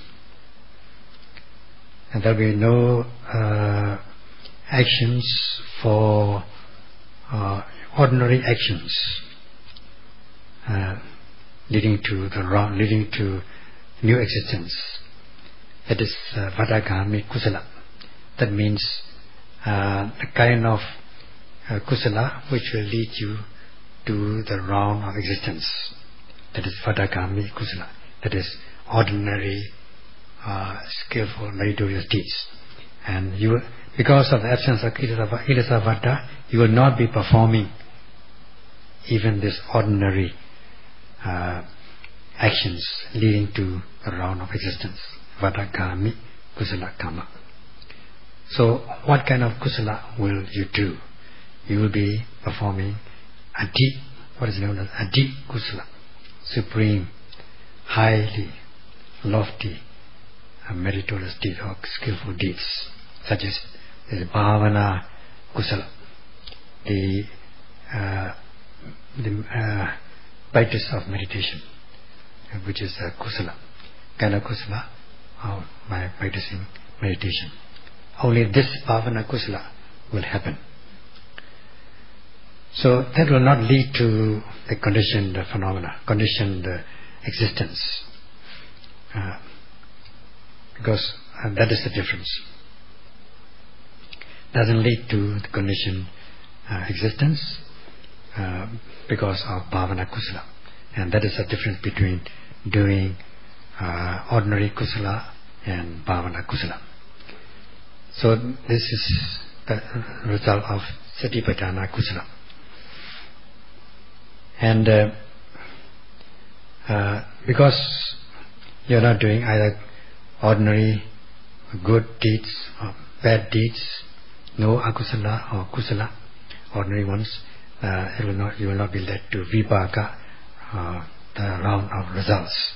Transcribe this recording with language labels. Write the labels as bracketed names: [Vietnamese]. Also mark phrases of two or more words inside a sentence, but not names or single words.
[English] And there will be no actions for ordinary actions leading to new existence. That is [Pali] vadagami kusala. [English] That means the kind of kusala which will lead you to the round of existence. That is [Pali] vadagami kusala. [English] That is ordinary skillful meritorious deeds. And you, because of the absence of [Pali] Kilesa vada, [English] you will not be performing even this ordinary actions leading to the round of existence. [Pali] Vadagami kusala kamma. [English] So what kind of kusala will you do? You will be performing adi, what is known as [Pali] adi kusala, [English] supreme, highly lofty meritorious deeds or skillful deeds, such as the [Pali] bhavana kusala, [English] the practice of meditation, which is kusala, kind of kusala, by practicing meditation. Only this [Pali] bhavana kusala [English] will happen. So that will not lead to the conditioned phenomena, conditioned existence, because that is the difference. Doesn't lead to the conditioned existence because of [Pali] bhavana kusala, [English] and that is the difference between doing ordinary kusala and [Pali] bhavana kusala. [English] So this is the result of [Pali] satipatthana kusala. [English] And because you are not doing either ordinary good deeds or bad deeds, no akusala or kusala, ordinary ones, you will not be led to vipaka, the round of results.